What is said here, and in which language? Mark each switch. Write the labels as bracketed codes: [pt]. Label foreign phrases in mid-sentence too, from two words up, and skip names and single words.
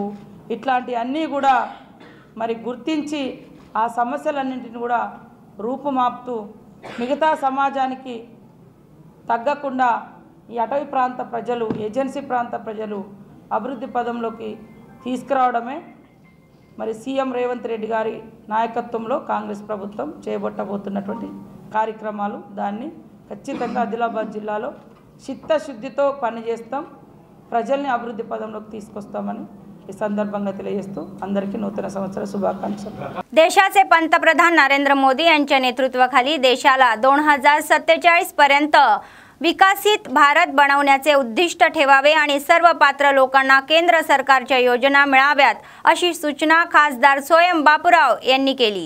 [te] ఇట్లాంటి అన్నీ కూడా మరి గుర్తించి ఆ సమస్యలన్నింటిని కూడా రూపుమాపుతూ మిగతా సమాజానికి తగ్గకుండా ఈ అటవీ ప్రాంత ప్రజలు, ఏజెన్సీ ప్రాంత ప్రజలు అభివృద్ధి పదంలోకి తీసుకురావడమే మరి సీఎం రేవంత్ రెడ్డి గారి నాయకత్వంలో కాంగ్రెస్ ప్రభుత్వం చేపట్టబోతున్నటువంటి కార్యక్రమాలు. దాన్ని ఖచ్చితంగా ఆదిలాబాద్ జిల్లాలో చిత్తశుద్ధితో పనిచేస్తాం, ప్రజల్ని అభివృద్ధి పదంలోకి తీసుకొస్తామని ఈ संदर्भात తెలియజేస్తూ అందరికీ [mr] नूतन संवत्सर शुभाकांक्षा. देशाचे पंतप्रधान नरेंद्र मोदी यांच्या नेतृत्वाखाली देशाला 2047 पर्यंत विकसित भारत बनवण्याचे उद्दिष्ट ठेवावे आणि सर्व पात्र लोकांना केंद्र सरकारच्या योजना मिळाव्यात अशी सूचना खासदार स्वयं बापूराव यांनी केली.